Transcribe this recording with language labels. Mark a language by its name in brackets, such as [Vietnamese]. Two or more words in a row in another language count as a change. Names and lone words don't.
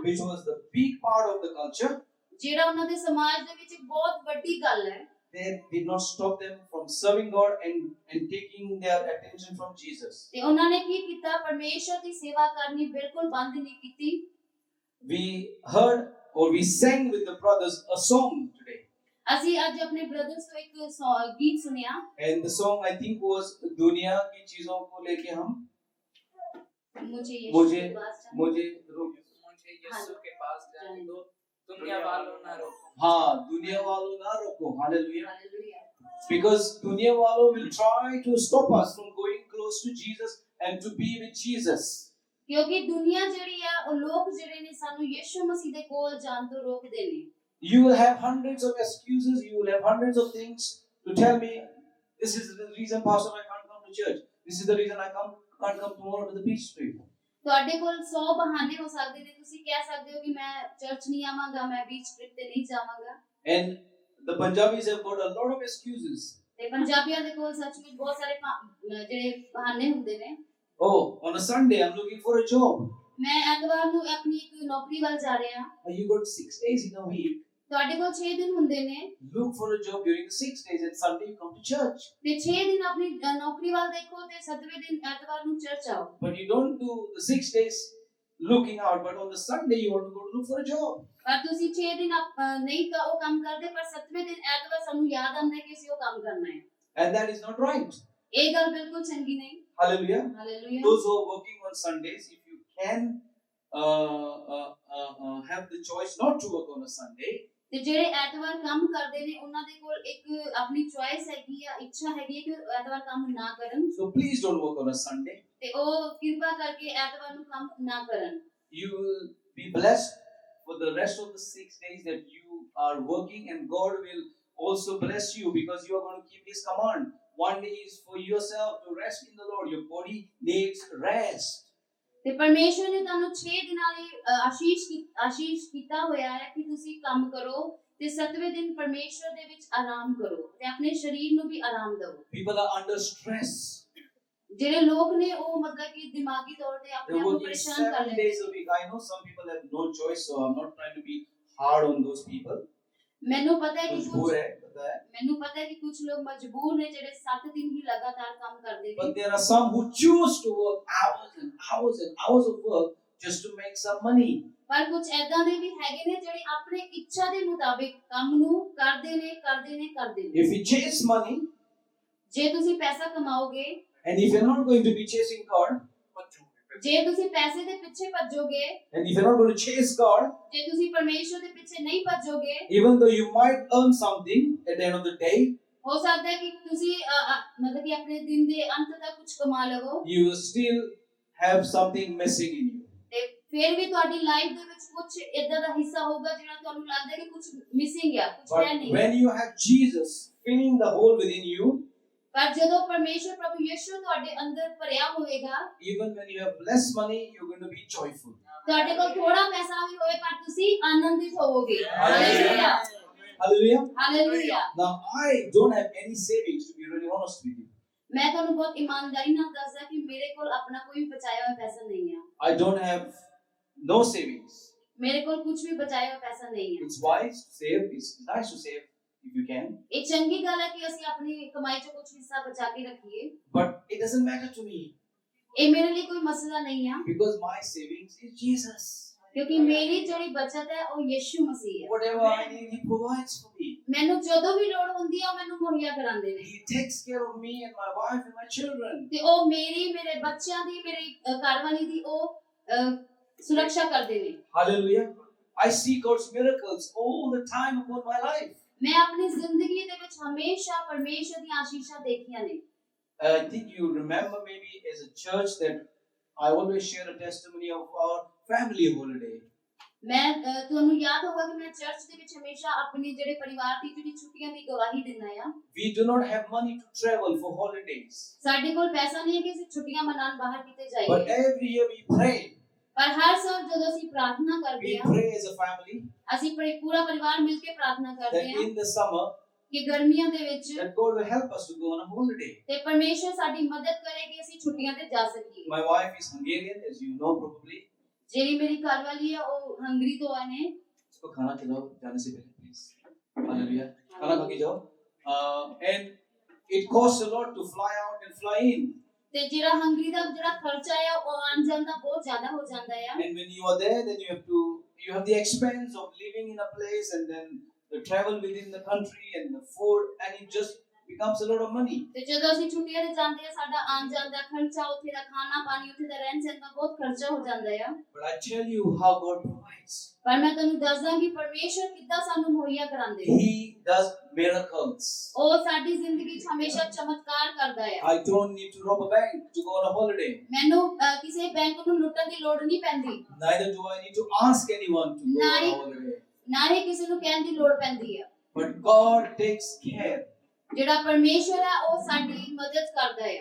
[English] which was the big part of the culture, [Punjabi] ਜਿਹੜਾ ਉਹਨਾਂ ਦੇ ਸਮਾਜ ਦੇ ਵਿੱਚ ਇੱਕ ਬਹੁਤ ਵੱਡੀ ਗੱਲ ਹੈ। [English] they did not stop them from serving God and taking their attention from Jesus. [Punjabi] ਤੇ ਉਹਨਾਂ ਨੇ ਕੀ ਕੀਤਾ, ਪਰਮੇਸ਼ਰ ਦੀ ਸੇਵਾ ਕਰਨੀ ਬਿਲਕੁਲ ਬੰਦ ਨਹੀਂ ਕੀਤੀ। [English] We heard or we sang with the brothers a song today, [Punjabi] ਅਸੀਂ ਅੱਜ ਆਪਣੇ ਬ੍ਰਦਰਸ ਤੋਂ ਇੱਕ ਗੀਤ ਸੁਣਿਆ, [English] and the song I think was [Hindi] दुनिया की चीजों को लेके हम मुझे मुझे यीशु के पास जाना। मुझे मुझे यीशु के पास जाने दो, दुनिया वालों ना रोको। हाँ, दुनिया वालों ना रोको, हालेलुया. हालेलुया। [English] Because [Hindi] दुनिया वालों [English] will try to stop us from going close to Jesus and to be with Jesus. [Punjabi] ਕਿਉਂਕਿ ਦੁਨੀਆ ਜਿਹੜੀ ਆ ਉਹ ਲੋਕ ਜਿਹੜੇ ਨੇ ਸਾਨੂੰ ਯਿਸੂ ਮਸੀਹ ਦੇ ਕੋਲ ਜਾਣ ਤੋਂ ਰੋਕਦੇ ਨੇ। [English] You will have hundreds of excuses, you will have hundreds of things to tell me, this is the reason, Pastor, I can't come to church. This is the reason I can't come tomorrow to the beach trip. [Punjabi] ਤੁਹਾਡੇ ਕੋਲ 100 ਬਹਾਨੇ ਹੋ ਸਕਦੇ ਨੇ, ਤੁਸੀਂ ਕਹਿ ਸਕਦੇ ਹੋ ਕਿ ਮੈਂ ਚਰਚ ਨਹੀਂ ਆਵਾਂਗਾ, ਮੈਂ [English] beach trip [Punjabi] ਤੇ ਨਹੀਂ ਜਾਵਾਂਗਾ। [English] And the Punjabis have got a lot of excuses. [Punjabi] ਤੇ ਪੰਜਾਬੀਆਂ ਦੇ ਕੋਲ ਸੱਚ ਵਿੱਚ ਬਹੁਤ ਸਾਰੇ ਜਿਹੜੇ ਬਹਾਨੇ ਹੁੰਦੇ ਨੇ। [English] Oh, on a Sunday I'm looking for a job. [Punjabi] ਮੈਂ ਐਤਵਾਰ ਨੂੰ ਆਪਣੀ ਇੱਕ ਨੌਕਰੀ ਵੱਲ ਜਾ ਰਿਹਾ ਹਾਂ। [English] You got 6 days in a week. [Punjabi] ਤੁਹਾਡੇ ਕੋਲ 6 ਦਿਨ ਹੁੰਦੇ ਨੇ [English] Look for a job during the 6 days and Sunday you come to church. [Punjabi] ਤੇ 6 ਦਿਨ ਆਪਣੀ ਨੌਕਰੀ ਵੱਲ ਦੇਖੋ ਤੇ 7ਵੇਂ ਦਿਨ ਐਤਵਾਰ ਨੂੰ ਚਰਚ ਆਓ। [English] But you don't do the 6 days looking out, but on the Sunday you want to go to look for a job. [Punjabi] ਪਰ ਤੁਸੀਂ 6 ਦਿਨ ਨਹੀਂ ਉਹ ਕੰਮ ਕਰਦੇ, ਪਰ 7ਵੇਂ ਦਿਨ ਐਤਵਾਰ ਸਾਨੂੰ ਯਾਦ ਆਉਂਦਾ ਹੈ ਕਿ ਅਸੀਂ ਉਹ ਕੰਮ ਕਰਨਾ ਹੈ। [English] And that is not right. [Punjabi] ਇਹ ਗੱਲ ਬਿਲਕੁਲ ਚੰਗੀ ਨਹੀਂ। [English] Hallelujah. [Punjabi] ਹਾਲੇਲੂਇਆ। [English] Those who are working on Sundays, if you can have the choice not to work on a Sunday, [Punjabi] ਤੇ ਜਿਹੜੇ ਐਤਵਾਰ ਕੰਮ ਕਰਦੇ ਨੇ ਉਹਨਾਂ ਦੇ ਕੋਲ ਇੱਕ ਆਪਣੀ ਚੁਆਇਸ ਹੈਗੀ ਆ, ਇੱਛਾ ਹੈਗੀ ਕਿ ਐਤਵਾਰ ਕੰਮ ਨਾ ਕਰਨ, [English] so please don't work on a Sunday. [Punjabi] ਤੇ ਉਹ ਕਿਰਪਾ ਕਰਕੇ ਐਤਵਾਰ ਨੂੰ ਕੰਮ ਨਾ ਕਰਨ। [English] You will be blessed for the rest of the 6 days that you are working, and God will also bless you because you are going to keep His command. One day is for yourself to rest in the Lord. Your body needs rest. [Punjabi] ਤੇ ਪਰਮੇਸ਼ਵਰ ਨੇ ਤੁਹਾਨੂੰ 6 ਦਿਨਾਂ ਲਈ ਆਸ਼ੀਸ਼ ਕੀਤਾ ਹੋਇਆ ਹੈ ਕਿ ਤੁਸੀਂ ਕੰਮ ਕਰੋ ਤੇ 7ਵੇਂ ਦਿਨ ਪਰਮੇਸ਼ਵਰ ਦੇ ਵਿੱਚ ਆਰਾਮ ਕਰੋ ਤੇ ਆਪਣੇ ਸਰੀਰ ਨੂੰ ਵੀ ਆਰਾਮ ਦਿਓ। [English] People are under stress. [Punjabi] ਜਿਹੜੇ ਲੋਕ ਨੇ ਉਹ ਮਤਲਬ ਕਿ ਦਿਮਾਗੀ ਤੌਰ ਤੇ ਆਪਣੇ [English] They're [Punjabi] ਆਪ ਨੂੰ [English] working [Punjabi] ਪਰੇਸ਼ਾਨ ਕਰ 7 ਲੈਂਦੇ। [English] days a week. I know some people have no choice, so I'm not trying to be hard on those people. [Punjabi] ਮੈਨੂੰ ਪਤਾ ਹੈ ਕਿ [Hindi] मजबूर है, पता है. [Punjabi] ਮੈਨੂੰ ਪਤਾ ਹੈ ਕਿ ਕੁਝ ਲੋਕ ਮਜਬੂਰ ਨੇ ਜਿਹੜੇ 7 ਦਿਨ ਹੀ ਲਗਾਤਾਰ ਕੰਮ ਕਰਦੇ ਨੇ। [English] But there are some who choose to work hours and hours and hours of work just to make some money. [Punjabi] ਪਰ ਕੁਝ ਐਦਾਂ ਦੇ ਵੀ ਹੈਗੇ ਨੇ ਜਿਹੜੇ ਆਪਣੇ ਇੱਛਾ ਦੇ ਮੁਤਾਬਿਕ ਕੰਮ ਨੂੰ ਕਰਦੇ ਨੇ। [English] If you chase money, [Punjabi] ਜੇ ਤੁਸੀਂ ਪੈਸਾ ਕਮਾਓਗੇ, [English] and if you're not going to be chasing God, [Punjabi] ਜੇ ਤੁਸੀਂ ਪੈਸੇ ਦੇ ਪਿੱਛੇ ਭੱਜੋਗੇ, [English] and if you're not going to chase God, [Punjabi] ਜੇ ਤੁਸੀਂ ਪਰਮੇਸ਼ਵਰ ਦੇ ਪਿੱਛੇ ਨਹੀਂ ਭੱਜੋਗੇ, [English] even though you might earn something at the end of the day, [Punjabi] ਹੋ ਸਕਦਾ ਹੈ ਕਿ ਤੁਸੀਂ ਮਤਲਬ ਕਿ ਆਪਣੇ ਦਿਨ ਦੇ ਅੰਤ ਤੱਕ ਕੁਝ ਕਮਾ ਲਵੋ, [English] you will still have something missing in you. [Punjabi] ਤੇ ਫਿਰ ਵੀ ਤੁਹਾਡੀ ਲਾਈਫ ਦੇ ਵਿੱਚ ਕੁਝ ਇਦਾਂ ਦਾ ਹਿੱਸਾ ਹੋਊਗਾ ਜਿਹੜਾ ਤੁਹਾਨੂੰ ਲੱਗਦਾ ਹੈ ਕਿ ਕੁਝ ਮਿਸਿੰਗ ਹੈ, ਕੁਝ ਹੈ [English] But [Punjabi] ਨਹੀਂ। [English] when you have Jesus filling the hole within you, [Punjabi] ਪਰ ਜਦੋਂ ਪਰਮੇਸ਼ਵਰ ਪ੍ਰਭੂ ਯਿਸੂ ਤੁਹਾਡੇ ਅੰਦਰ ਭਰਿਆ ਹੋਵੇਗਾ, [English] even when you have less money, you're going to be joyful. [Punjabi] ਤੁਹਾਡੇ ਕੋਲ ਥੋੜਾ ਪੈਸਾ ਵੀ ਹੋਵੇ ਪਰ ਤੁਸੀਂ ਆਨੰਦਿਤ ਹੋਵੋਗੇ। [English] Hallelujah. [Punjabi] ਹਾਲੇਲੂਇਆ, [English] Hallelujah. [Punjabi] ਹਾਲੇਲੂਇਆ। [English] Now, I don't have any savings, to be really honest with you. [Punjabi] ਮੈਂ ਤੁਹਾਨੂੰ ਬਹੁਤ ਇਮਾਨਦਾਰੀ ਨਾਲ ਦੱਸਦਾ ਕਿ ਮੇਰੇ ਕੋਲ ਆਪਣਾ ਕੋਈ ਵੀ ਬਚਾਇਆ ਹੋਇਆ ਪੈਸਾ ਨਹੀਂ ਹੈ। [English] I don't have no savings. [Punjabi] ਮੇਰੇ ਕੋਲ ਕੁਝ ਵੀ ਬਚਾਇਆ ਹੋਇਆ ਪੈਸਾ ਨਹੀਂ ਹੈ। [English] It's wise to save. It's nice to save if you can. [Punjabi] ਇਹ ਚੰਗੀ ਗੱਲ ਹੈ ਕਿ ਅਸੀਂ ਆਪਣੀ ਕਮਾਈ ਚੋਂ ਕੁਝ ਹਿੱਸਾ ਬਚਾ ਕੇ ਰੱਖੀਏ, [English] But it doesn't matter to me [Punjabi] ਇਹ ਮੇਰੇ ਲਈ ਕੋਈ ਮਸਲਾ ਨਹੀਂ ਹੈ, [English] because my savings is Jesus. [Punjabi] ਕਿਉਂਕਿ ਮੇਰੀ ਜਿਹੜੀ ਬਚਤ ਹੈ ਉਹ ਯਿਸੂ ਮਸੀਹ ਹੈ। [English] Whatever I need, He provides for me. [Punjabi] ਮੈਨੂੰ ਜਦੋਂ ਵੀ ਲੋੜ ਹੁੰਦੀ ਹੈ ਉਹ ਮੈਨੂੰ ਮੁਹੱਈਆ ਕਰਾਉਂਦੇ ਨੇ, [English] He takes care of me and my wife and my children. [Punjabi] ਤੇ ਉਹ ਮੇਰੇ ਬੱਚਿਆਂ ਦੀ, ਮੇਰੀ ਘਰਵਾਲੀ ਦੀ ਉਹ ਸੁਰੱਖਿਆ ਕਰਦੇ ਨੇ। [English] Hallelujah. I see God's miracles all the time upon my life. [Punjabi] ਮੈਂ ਆਪਣੀ ਜ਼ਿੰਦਗੀ ਦੇ ਵਿੱਚ ਹਮੇਸ਼ਾ ਪਰਮੇਸ਼ਰ ਦੀਆਂ ਆਸ਼ੀਸ਼ਾਂ ਦੇਖੀਆਂ ਨੇ। [English] I think you remember maybe as a church that I always share a testimony of our family holiday. [Punjabi] ਮੈਂ ਤੁਹਾਨੂੰ ਯਾਦ ਹੋਗਾ ਕਿ ਮੈਂ ਚਰਚ ਦੇ ਵਿੱਚ ਹਮੇਸ਼ਾ ਆਪਣੀ ਜਿਹੜੇ ਪਰਿਵਾਰ ਦੀ ਜਿਹੜੀ ਛੁੱਟੀਆਂ ਦੀ ਗਵਾਹੀ ਦਿੰਦਾ ਆ। [English] We do not have money to travel for holidays. [Punjabi] ਸਾਡੇ ਕੋਲ ਪੈਸਾ ਨਹੀਂ ਹੈ ਕਿ ਅਸੀਂ ਛੁੱਟੀਆਂ ਮਨਾਉਣ ਬਾਹਰ ਕਿਤੇ [English] But [Punjabi] ਜਾਈਏ, [English] every year we pray. [Punjabi] ਪਰ ਹਰ ਸਾਲ ਜਦੋਂ ਅਸੀਂ ਪ੍ਰਾਰਥਨਾ ਕਰਦੇ [English] We [Punjabi] ਹਾਂ, [English] pray as a family [Punjabi] ਅਸੀਂ ਪੂਰਾ ਪਰਿਵਾਰ ਮਿਲ ਕੇ ਪ੍ਰਾਰਥਨਾ ਕਰਦੇ [English] that [Punjabi] ਹਾਂ [English] in the summer [Punjabi] ਕਿ ਗਰਮੀਆਂ ਦੇ ਵਿੱਚ [English] that God will help us to go on a holiday. [Punjabi] ਤੇ ਪਰਮੇਸ਼ਰ ਸਾਡੀ ਮਦਦ ਕਰੇ ਕਿ ਅਸੀਂ ਛੁੱਟੀਆਂ ਤੇ ਜਾ ਸਕੀਏ। [English] My wife is Hungarian, as you know probably. [Punjabi] ਜਿਹੜੀ ਮੇਰੀ ਘਰਵਾਲੀ ਹੈ ਉਹ ਹੰਗਰੀ ਤੋਂ ਆਏ ਨੇ। [Hindi] इसको खाना खिलाओ जाने से पहले please. Hallelujah. खाना खा के जाओ. [English] And it costs a lot to fly out and fly in. [Punjabi] ਤੇ ਜਿਹੜਾ ਹੰਗਰੀ ਦਾ ਜਿਹੜਾ ਖਰਚਾ ਹੈ ਉਹ ਆਉਣ ਜਾਣ ਦਾ ਬਹੁਤ ਜ਼ਿਆਦਾ ਹੋ ਜਾਂਦਾ ਹੈ। [English] And when you are there, then you have the expense of living in a place and then the travel within the country and the food, and it just becomes a lot of money. [Punjabi] ਤੇ ਜਦੋਂ ਅਸੀਂ ਛੁੱਟੀਆਂ ਤੇ ਜਾਂਦੇ ਆ ਸਾਡਾ ਆਉਣ ਜਾਣ ਦਾ ਖਰਚਾ, ਉੱਥੇ ਦਾ ਖਾਣਾ ਪਾਣੀ, ਉੱਥੇ ਦਾ ਰਹਿਣ ਸਹਿਣ ਦਾ ਬਹੁਤ ਖਰਚਾ ਹੋ ਜਾਂਦਾ ਹੈ। [English] But I tell you how God provides. [Punjabi] ਪਰ ਮੈਂ ਤੁਹਾਨੂੰ ਦੱਸਦਾ ਕਿ ਪਰਮੇਸ਼ਰ ਕਿੱਦਾਂ ਸਾਨੂੰ ਮੁਹੱਈਆ ਕਰਾਉਂਦੇ ਨੇ। [English] He does miracles. [Punjabi] ਉਹ ਸਾਡੀ ਜ਼ਿੰਦਗੀ 'ਚ ਹਮੇਸ਼ਾ ਚਮਤਕਾਰ ਕਰਦਾ ਹੈ। [English] I don't need to rob a bank to go on a holiday. [Punjabi] ਮੈਨੂੰ ਕਿਸੇ ਬੈਂਕ ਨੂੰ ਲੁੱਟਣ ਦੀ ਲੋੜ ਨਹੀਂ ਪੈਂਦੀ, [English] Neither do I need to ask anyone to go on a holiday. [Punjabi] ਨਾ ਹੀ ਕਿਸੇ ਨੂੰ ਕਹਿਣ ਦੀ ਲੋੜ ਪੈਂਦੀ ਹੈ। [English] But God takes care. [Punjabi] ਜਿਹੜਾ ਪਰਮੇਸ਼ਰ ਹੈ ਉਹ ਸਾਡੀ ਮਦਦ ਕਰਦਾ ਹੈ।